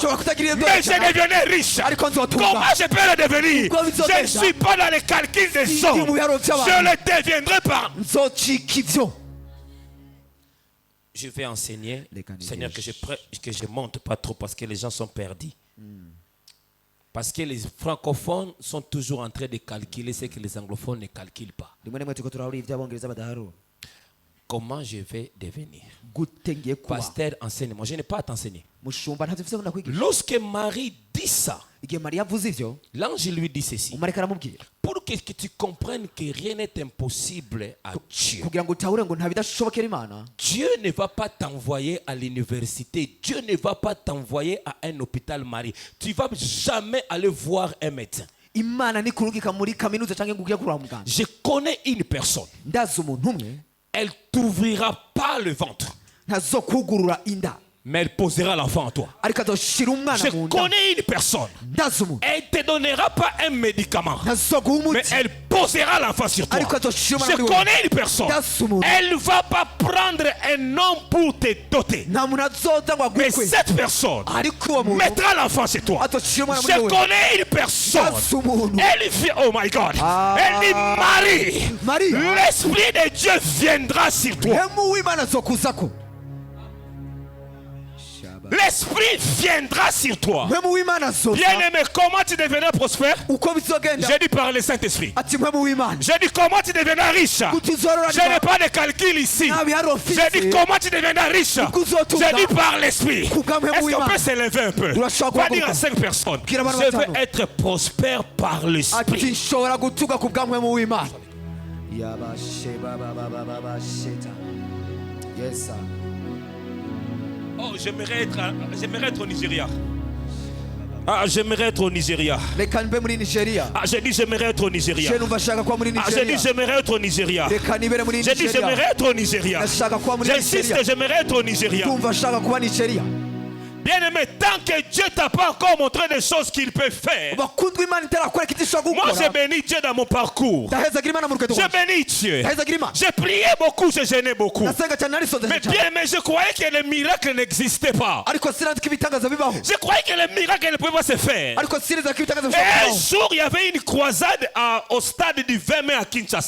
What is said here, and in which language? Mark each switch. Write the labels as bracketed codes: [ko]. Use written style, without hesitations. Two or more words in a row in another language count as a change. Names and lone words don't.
[rn] ushobora kutagira ibyo [fr] mais je devenais riche. [rn] ariko nzotunga [fr] Comment je peux le devenir? [rn] Uko [fr] Je ne [rn] bizogenda. [fr] suis pas dans les calculs des [rn] Ndi [fr] hommes. [rn] mu biharuro by'abantu. [fr] Je le deviendrai par. [rn] nzocika ivyo [fr] Je vais enseigner, Les candidats. Seigneur, que je monte pas trop parce que les gens sont perdus. Parce que les francophones sont toujours en train de calculer ce que les anglophones ne calculent pas. [rn] rimwe rimwe turiko turahura ibyo abongereza badaharura [fr] Comment je vais devenir? [rn] gute ngiye kuba [fr] Pasteur, enseigne-moi. Je n'ai pas à t'enseigner. [rn] mushumba ntavyo mfise ndakwigisha [fr] Lorsque Marie dit ça, [rn] igihe mariya avuze ivyo [fr] l'ange lui dit ceci. [rn] umarayika aramubwira [fr] Pour que tu comprennes que rien n'est impossible à Dieu. [rn] kugira ngo utahure ngo nta bidashobokera imana [fr] Dieu ne va pas t'envoyer à l'université. Dieu ne va pas t'envoyer à un hôpital Marie. Tu ne vas jamais aller voir un médecin. [rn] imana nikurungika muri kaminuza canke ngo ugiye kuraba muganga [fr] Je connais une personne. [rn] ndazi umuntu umwe [fr] Elle t'ouvrira pas le ventre, [rn] ntazokugurura inda [fr] mais elle posera l'enfant en toi. [rn] ariko azoshira umwana [fr] Je [rn] mu nda [fr] connais une personne. [rn] ndazi umuntu [fr] Elle ne te donnera pas un médicament, [rn] ntazoguha [fr] mais [rn] umuti [fr] elle posera l'enfant sur toi. [rn] ariko azoshira [fr] Je [rn] umwana muri wowe [fr] connais une personne. [rn] ndazi umuntu [fr] Elle ne va pas prendre un homme pour te doter. [rn] nta muntu azoza ngo [fr] Mais [rn] agukwe [fr] cette personne [rn] ariko uwo muntu [fr] mettra l'enfant chez toi. [rn] azoshira umwana muri [fr] Je [rn] wowe [fr] connais une personne. [rn] ndazi umuntu [fr] Elle vient, [en] oh my God. [fr] Elle dit Marie, Marie. l'Esprit de Dieu viendra sur toi. [rn] hemu w'imana azokuzako [fr] L'Esprit viendra sur toi. [rn] hemu w'imana azoza [fr] Bien aimé, comment tu deviendras prospère? [rn] uko bizogenda [fr] J'ai dit par le Saint-Esprit. [rn] ati hemu w'imana [fr] J'ai dit comment tu deviendras riche? [rn] utuzorora [fr] Je n'ai pas de calcul ici. [rn] nta biharuro [fr] J'ai dit [rn] mfise [fr] comment tu deviendras riche? J'ai dit par l'Esprit. Est-ce qu'on peut s'élever un peu? Va dire à 5 personnes. Je veux être prospère par [rn] ati [fr] l'Esprit. [rn] nshobora gutuga ku bwa mpemu w'imana yabashe babababasheta [en] yes sir [fr] Oh, j'aimerais être au Nigeria. Ah, j'aimerais être au Nigeria. [rn] reka mbe muri nigeria [fr] Ah, j'ai dit j'aimerais être au Nigeria. [rn] je numva nshaka kuba muri [fr] Ah, j'ai dit [rn] nigeria [fr] j'aimerais être au Nigeria. [rn] reka nibere muri [fr] J'ai dit [rn] nigeria [fr] j'aimerais être au Nigeria. [rn] ndashaka kuba muri [fr] J'insiste [rn] nigeria [fr] que j'aimerais être au Nigeria. [rn] ndumva nshaka kuba nigeria [fr] Bien-aimé, tant que Dieu t'a pas encore montré des choses qu'il peut faire. [rn] bakundwa imana itarakwereka icyo ishobora [fr] Moi, j'ai [rn] gukora [fr] béni Dieu dans mon parcours. [rn] ndahezagira imana mu rugendo [fr] J'ai [rn] rwanjye [fr] béni Dieu. [rn] ndahezagira imana [fr] J'ai prié beaucoup, j'ai gêné beaucoup. [rn] ndasenga cyane narisonze [fr] Mais [rn] cyane [fr] bien aimé, je croyais que les miracles n'existaient pas. [rn] ariko sinzi ko ibitangaza bibaho [fr] Je croyais que les miracles ne pouvaient pas se faire. [rn] ariko sinzi ko ibitangaza [fr] Et [rn] bishobora [fr] un [rn] kubaho [fr] jour, il y avait une croisade au stade du 20 mai à Kinshasa.